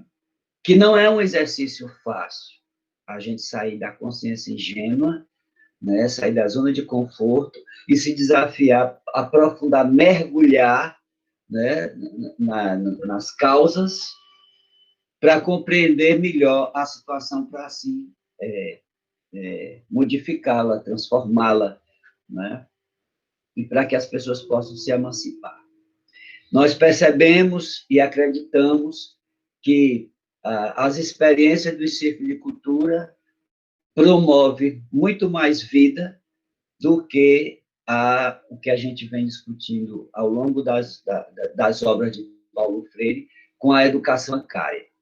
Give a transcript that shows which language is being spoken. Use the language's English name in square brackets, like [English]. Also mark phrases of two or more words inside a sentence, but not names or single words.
[Portuguese] Que não é um exercício fácil, a gente sair da consciência ingênua, né? Sair da zona de conforto e se desafiar, aprofundar, mergulhar, né? nas causas, para compreender melhor a situação, para assim modificá-la, transformá-la, né? E para que as pessoas possam se emancipar. Nós percebemos e acreditamos que as experiências do Círculo de Cultura promovem muito mais vida do que o que a gente vem discutindo ao longo das obras de Paulo Freire com a educação bancária.